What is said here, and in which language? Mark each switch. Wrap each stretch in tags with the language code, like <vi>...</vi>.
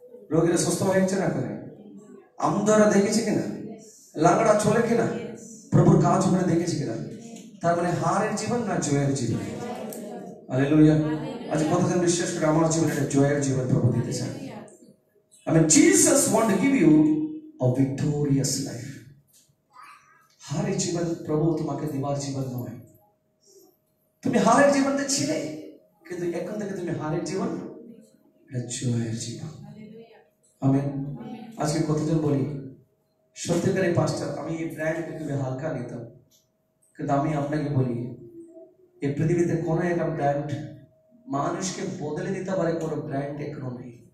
<bn>রোগীরা সুস্থ হয়েছে না করে? আমদারা দেখেছে কিনা? লাঙ্গড়া চলে কিনা? প্রভুর কাজ ওখানে দেখেছে কিনা? তার মানে হারের জীবন না জয়ের জীবন? হালেলুয়া। আজ কতজন বিশ্বাস করে আমার জীবনে একটা জয়ের জীবন প্রভু দিতে চান?</bn> <en>I mean, Jesus want to give you a victorious life.</en> <bn>হারের জীবন প্রভু তোমাকে দেবার জীবন নয়। তুমি হারের জীবনতে ছিলে, কিন্তু এখন থেকে তুমি হারের জীবন, এটা জয়ের জীবন। আমেন। আজকে কতজন বলি সত্যিকারের পাস্টার, আমি এই ব্র্যান্ডকে খুবই হালকা নিতাম, কিন্তু আমি আপনাকে বলি এই পৃথিবীতে কোনো একটা ব্র্যান্ড মানুষকে বদলে দিতে পারে, কোনো ব্র্যান্ড এখনো নেই।</bn>